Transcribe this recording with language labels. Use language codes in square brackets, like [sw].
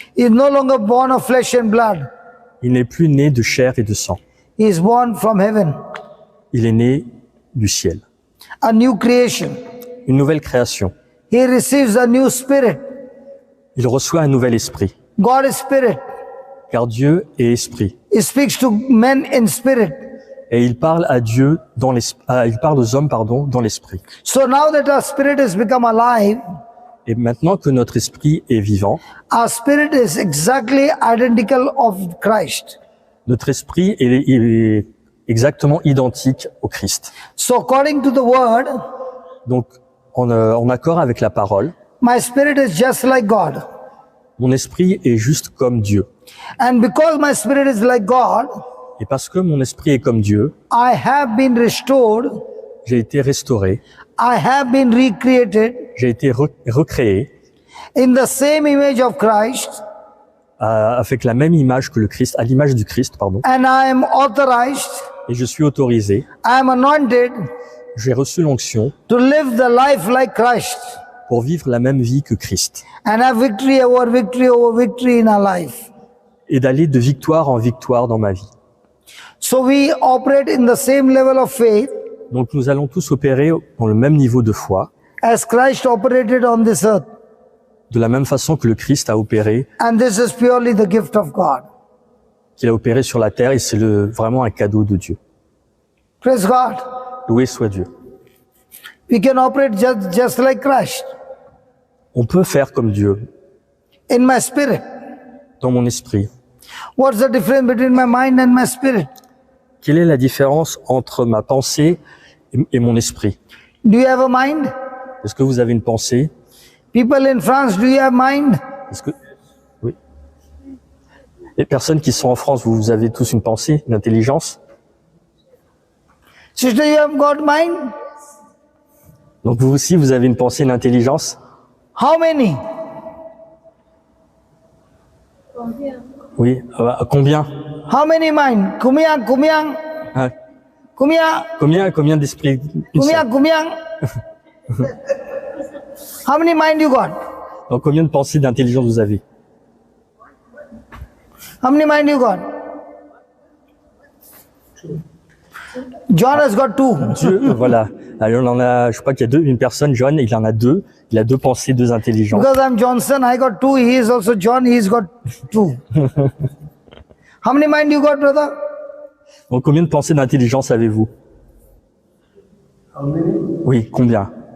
[en] He is no longer born of flesh and blood. [fr] Il n'est plus né de chair et de sang. [en] He is born from heaven, [fr] Il est né du ciel. [en] a new creation. [fr] Une nouvelle création. [en] He receives a new spirit. [fr] Il reçoit un nouvel esprit. [en] God is spirit. [fr] Car Dieu est esprit. [en] He speaks to men in spirit. [fr] Et il parle à Dieu dans il parle aux hommes, dans l'esprit. [en] So now that our spirit has become alive, [fr] Et maintenant que notre esprit est vivant, [en] our spirit is exactly identical of Christ. [fr] notre esprit est exactement identique au Christ. [en] So according to the word, [fr] Donc, en accord avec la parole, [en] my spirit is just like God. [fr] mon esprit est juste comme Dieu. [en] And because my spirit is like God, [fr] Et parce que mon esprit est comme Dieu, [en] I have been restored. [fr] j'ai été restauré, [en] I have been recreated [fr] j'ai été recréé [en] in the same image of Christ, [fr] avec la même image que le Christ, à l'image du Christ, [en] and I am authorized, [fr] Et je suis autorisé, [en] I am anointed [fr] j'ai reçu l'onction [en] to live the life like Christ [fr] pour vivre la même vie que Christ [en] and have victory over victory over victory in our life. [fr] et d'aller de victoire en victoire dans ma vie. [en] So we operate in the same level of faith [fr] Donc nous allons tous opérer dans le même niveau de foi, [en] as Christ operated on this earth. [fr] de la même façon que le Christ a opéré, [en] And this is purely the gift of God. [fr] qu'il a opéré sur la terre, et c'est vraiment un cadeau de Dieu. [en] Praise God. [fr] Loué soit Dieu. [en] We can operate just like Christ [fr] On peut faire comme Dieu, [en] in my spirit. [fr] dans mon esprit. [en] What's the difference between my mind and my spirit? [fr] Quelle est la différence entre ma pensée et mon esprit? [en] Do you have a mind? [fr] Est-ce que vous avez une pensée? [en] People in France, do you have mind? [fr] Est-ce que... Oui. Les personnes qui sont en France, vous avez tous une pensée, une intelligence? [en] Sister, you have got mind? [fr] Donc vous aussi, vous avez une pensée, une intelligence? [en] How many? [fr] Oui. Combien? [en] How many mind? Kumyang, kumyang, Hein? kumya, [fr] Combien d'esprits? Une kumyang, seule. kumyang. [en] How many mind you got? [fr] Donc combien de pensées, d'intelligence vous avez? [en] How many mind you got? John has got two. [fr] Dieu, voilà. Alors, on en a, je crois qu'il y a deux, une personne, John, il en a deux. Il a deux pensées, deux intelligences. [en] Because I'm Johnson, I got two. He is also John, he's got two. How many mind you got, brother? [fr] Donc, combien de pensées d'intelligence avez-vous? Oui, combien?